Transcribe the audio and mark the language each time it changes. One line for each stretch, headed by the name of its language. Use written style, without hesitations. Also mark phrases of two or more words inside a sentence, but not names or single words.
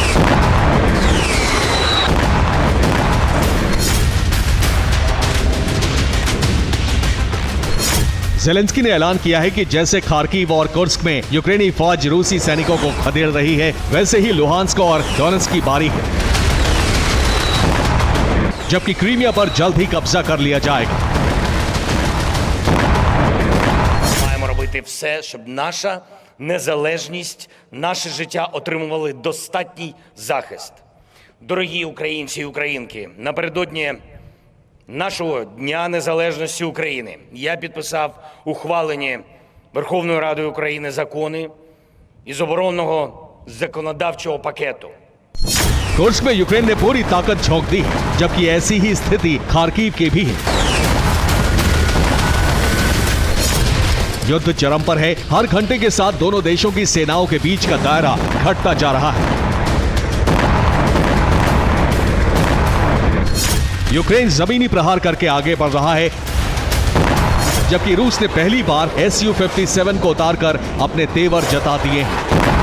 Hindi: ज़ेलेंस्की ने ऐलान किया है कि जैसे खार्किव और कुर्स्क में यूक्रेनी फौज रूसी सैनिकों को खदेड़ रही है, वैसे ही लुहांस्क और डोनेट्स्क की बारी है, जबकि क्रीमिया पर जल्द ही कब्जा कर लिया जाएगा।
Ukrainian: Маємо робити все, щоб наша незалежність, наше життя отримували достатній захист. Дорогі українці і українки, напередодні нашого Дня Незалежності України я підписав ухвалені Верховною Радою України закони із оборонного законодавчого пакету.
Hindi: कुर्स्क में यूक्रेन ने पूरी ताकत झोंक दी, जबकि ऐसी ही स्थिति खार्किव की भी है। युद्ध चरम पर है। हर घंटे के साथ दोनों देशों की सेनाओं के बीच का दायरा घटता जा रहा है। यूक्रेन जमीनी प्रहार करके आगे बढ़ रहा है, जबकि रूस ने पहली बार Su-57 को उतारकर अपने तेवर जता दिए हैं।